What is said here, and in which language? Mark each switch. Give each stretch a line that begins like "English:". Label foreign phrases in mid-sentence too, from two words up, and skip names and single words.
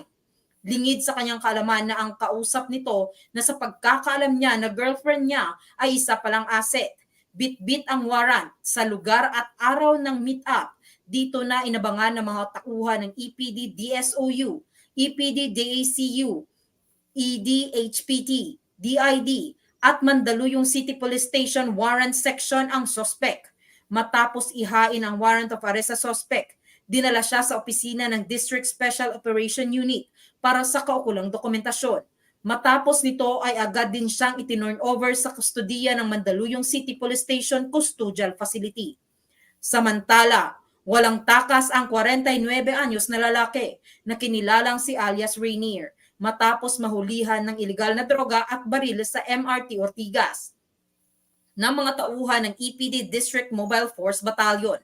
Filipino: Lingid sa kanyang kaalaman na ang kausap nito na sa pagkakaalam niya na girlfriend niya ay isa palang asset. Bit-bit ang warrant sa lugar at araw ng meet-up. Dito na inabangan ng mga tauhan ng EPD DSOU, EPD DACU, EDHPT, DID, at Mandaluyong City Police Station Warrant Section ang sospek. Matapos ihain ang
English: warrant of arrest
Filipino: sa sospek, dinala siya sa opisina ng District Special Operation Unit para sa kaukulang dokumentasyon. Matapos nito ay agad din siyang itinurn over sa kustudiya ng Mandaluyong City Police Station Custodial Facility. Samantala, walang takas ang 49 anyos na lalaki na kinilalang si alias Rainier matapos mahulihan ng ilegal na droga at baril sa MRT Ortigas ng mga tauhan ng EPD District Mobile Force Battalion.